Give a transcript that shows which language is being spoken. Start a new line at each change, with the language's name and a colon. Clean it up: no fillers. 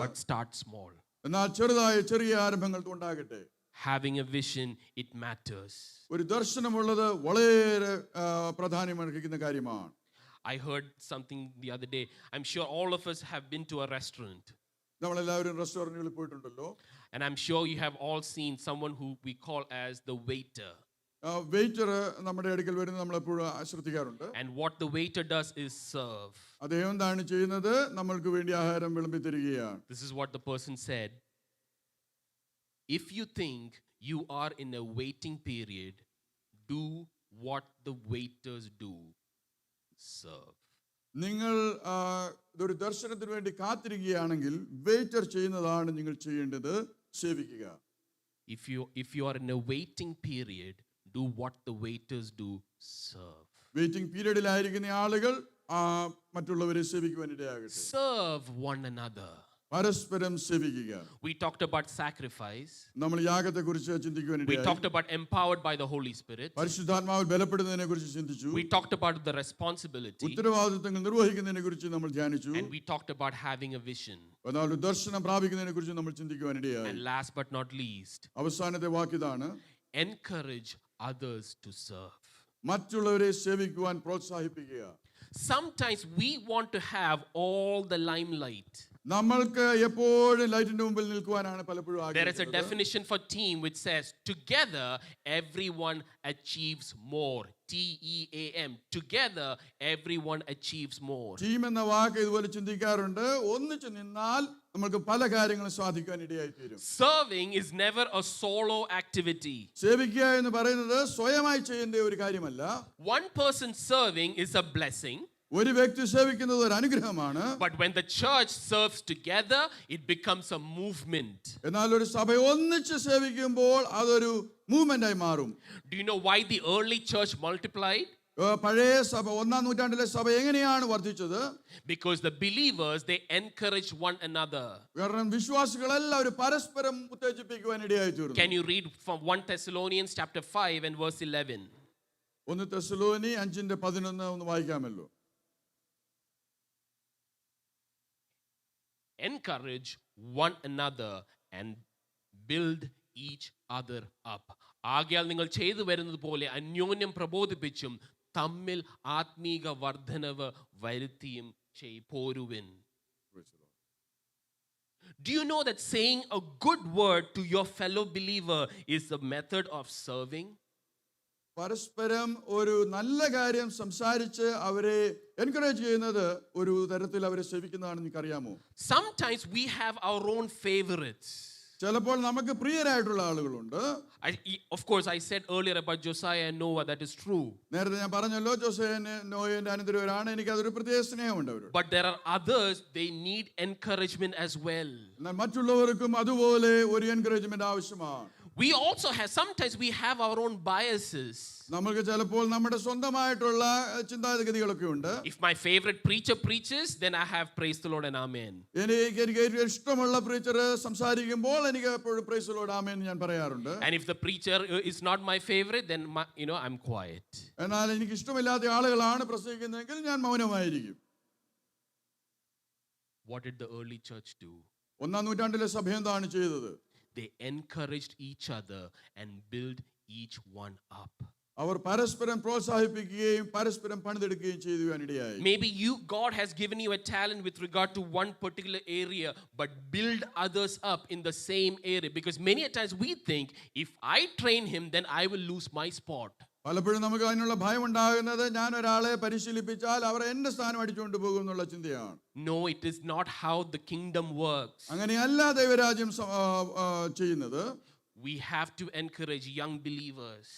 English: But start small.
Malayalam: എന്നാൽ ചെറിയ ആരംഭങ്ങൾ ഉണ്ടാകട്ടെ.
English: Having a vision, it matters.
Malayalam: ഒരു ദർശനമുള്ളത് വളരെ പ്രാധാന്യമർഹിക്കുന്ന കാര്യമാണ്.
English: I heard something the other day. I'm sure all of us have been to a restaurant.
Malayalam: നമ്മളെല്ലാവരും റെസ്റ്റോറന്റുകളിൽ പോയിട്ടുണ്ടല്ലോ.
English: And I'm sure you have all seen someone who we call as the waiter.
Malayalam: Waiter നമ്മുടെ അടുക്കൽ വരുന്നത് നമ്മൾ എപ്പോഴും ശ്രദ്ധിക്കാറുണ്ട്.
English: And what the waiter does is serve.
Malayalam: അദ്ദേഹം എന്താണ് ചെയ്യുന്നത്? നമ്മൾക്ക് വേണ്ടി ആഹാരം വിളമ്പി തരികയാണ്.
English: This is what the person said. If you think you are in a waiting period, do what the waiters do. Serve.
Malayalam: നിങ്ങൾ ഒരു ദർശനത്തിന് വേണ്ടി കാത്തിരിക്കുകയാണെങ്കിൽ വെയിറ്റർ ചെയ്യുന്നതാണ് നിങ്ങൾ ചെയ്യേണ്ടത്, സേവിക്കുക.
English: If you are in a waiting period, do what the waiters do, serve.
Malayalam: Waiting പീരീഡിലായിരിക്കുന്ന ആളുകൾ മറ്റുള്ളവരെ സേവിക്കുവാൻ ഇടയാകട്ടെ.
English: Serve one another.
Malayalam: പരസ്പരം സേവിക്കുക.
English: We talked about sacrifice.
Malayalam: നമ്മൾ യാഗത്തെക്കുറിച്ച് ചിന്തിക്കുവാൻ
English: We
Malayalam: ഇടയായി.
English: talked about empowered by the Holy Spirit.
Malayalam: പരിശുദ്ധാത്മാവിൽ ബലപ്പെടുന്നതിനെക്കുറിച്ച് ചിന്തിച്ചു.
English: We talked about the responsibility.
Malayalam: ഉത്തരവാദിത്തങ്ങൾ നിർവഹിക്കുന്നതിനെക്കുറിച്ച് നമ്മൾ ധ്യാനിച്ചു.
English: And we talked about having a vision.
Malayalam: എന്നാൽ ഒരു ദർശനം പ്രാപിക്കുന്നതിനെക്കുറിച്ച് നമ്മൾ ചിന്തിക്കുവാൻ ഇടയായി.
English: And last but not least,
Malayalam: അവസാനത്തെ വാക്കിതാണ്,
English: encourage others to serve.
Malayalam: മറ്റുള്ളവരെ സേവിക്കുവാൻ പ്രോത്സാഹിപ്പിക്കുക.
English: Sometimes we want to have all the limelight.
Malayalam: നമ്മൾക്ക് എപ്പോഴും ലൈറ്റിന്റെ മുമ്പിൽ നിൽക്കുവാനാണ് പലപ്പോഴും
English: There is a
Malayalam: ആഗ്രഹിക്കുന്നത്.
English: definition for team which says together everyone achieves more. TEAM. Together everyone achieves more.
Malayalam: Team എന്ന വാക്ക് ഇതുപോലെ ചിന്തിക്കാറുണ്ട്. ഒന്നിച്ചു നിന്നാൽ നമുക്ക് പല കാര്യങ്ങളും സാധിക്കാൻ ഇടയായി തീരും.
English: Serving is never a solo activity.
Malayalam: സേവിക്കുക എന്ന് പറയുന്നത് സ്വയമായി ചെയ്യേണ്ട ഒരു കാര്യമല്ല.
English: One person serving is a blessing.
Malayalam: ഒരു വ്യക്തി സേവിക്കുന്നത് ഒരു അനുഗ്രഹമാണ്.
English: But when the church serves together, it becomes a movement.
Malayalam: എന്നാൽ ഒരു സഭ ഒന്നിച്ച് സേവിക്കുമ്പോൾ അതൊരു മൂവ്മെന്റ് ആയി മാറും.
English: Do you know why the early church multiplied?
Malayalam: പഴയ സഭ ഒന്നാം നൂറ്റാണ്ടിലെ സഭ എങ്ങനെയാണ് വർദ്ധിച്ചത്?
English: Because the believers, they encourage one another.
Malayalam: കാരണം വിശ്വാസികളെല്ലാവരും പരസ്പരം ഉത്തേജിപ്പിക്കുവാൻ ഇടയായി തീർന്നു.
English: Can you read from 1 Thessalonians chapter 5 and verse 11?
Malayalam: 1 തെസ്സലോനി 5:11 ഒന്ന് വായിക്കാമല്ലോ.
English: Encourage one another and build each other up.
Malayalam: ആകയാൽ നിങ്ങൾ ചെയ്തു വരുന്നത് പോലെ അന്യോന്യം പ്രബോധിപ്പിച്ചും തമ്മിൽ ആത്മീക വർധനവ് വരുത്തിയും പോരുവിൻ.
English: Do you know that saying a good word to your fellow believer is a method of serving?
Malayalam: പരസ്പരം ഒരു നല്ല കാര്യം സംസാരിച്ച് അവരെ എൻകറേജ് ചെയ്യുന്നത് ഒരു തരത്തിൽ അവരെ സേവിക്കുന്നതാണെന്ന് നിങ്ങൾക്കറിയാമോ?
English: Sometimes we have our own favorites.
Malayalam: ചിലപ്പോൾ നമുക്ക് പ്രിയരായിട്ടുള്ള ആളുകളുണ്ട്.
English: Of course, I said earlier about Josiah and Noah, that is true.
Malayalam: നേരത്തെ ഞാൻ പറഞ്ഞല്ലോ, ജോസേന് നോയന്റെ അനന്തരവരാണ്. എനിക്ക് അതൊരു പ്രത്യേക സ്നേഹമുണ്ട് അവരോട്.
English: But there are others, they need encouragement as well.
Malayalam: എന്നാൽ മറ്റുള്ളവർക്കും അതുപോലെ ഒരു എൻകറേജ്മെന്റ് ആവശ്യമാണ്.
English: We also have, sometimes we have our own biases.
Malayalam: നമുക്ക് ചിലപ്പോൾ നമ്മുടെ സ്വന്തമായിട്ടുള്ള ചിന്താഗതികളൊക്കെ ഉണ്ട്.
English: If my favorite preacher preaches, then I have praise the Lord and amen.
Malayalam: എനിക്ക് ഇഷ്ടമുള്ള പ്രീച്ചർ സംസാരിക്കുമ്പോൾ എനിക്ക് എപ്പോഴും
English: praise the lord
Malayalam: ആമേൻ ഞാൻ പറയാറുണ്ട്.
English: And if the preacher is not my favorite, then I'm quiet.
Malayalam: എന്നാൽ എനിക്ക് ഇഷ്ടമില്ലാത്ത ആളുകളാണ് പ്രസംഗിക്കുന്നതെങ്കിൽ ഞാൻ മൗനമായിരിക്കും.
English: What did the early church do?
Malayalam: ഒന്നാം നൂറ്റാണ്ടിലെ സഭ എന്താണ് ചെയ്തത്?
English: They encouraged each other and built each one up.
Malayalam: അവർ പരസ്പരം പ്രോത്സാഹിപ്പിക്കുകയും പരസ്പരം പണിതെടുക്കുകയും ചെയ്തുവാനിടയായി.
English: Maybe God has given you a talent with regard to one particular area, but build others up in the same area, because many a times we think if I train him, then I will lose my spot.
Malayalam: പലപ്പോഴും നമുക്ക് അതിനുള്ള ഭയം ഉണ്ടാകുന്നത് ഞാൻ ഒരാളെ പരിശീലിപ്പിച്ചാൽ അവർ എന്റെ സ്ഥാനം അടിച്ചുകൊണ്ട് പോകും എന്നുള്ള ചിന്തയാണ്.
English: No, it is not how the kingdom works.
Malayalam: അങ്ങനെയല്ല ദൈവരാജ്യം ചെയ്യുന്നത്.
English: We have to encourage young believers.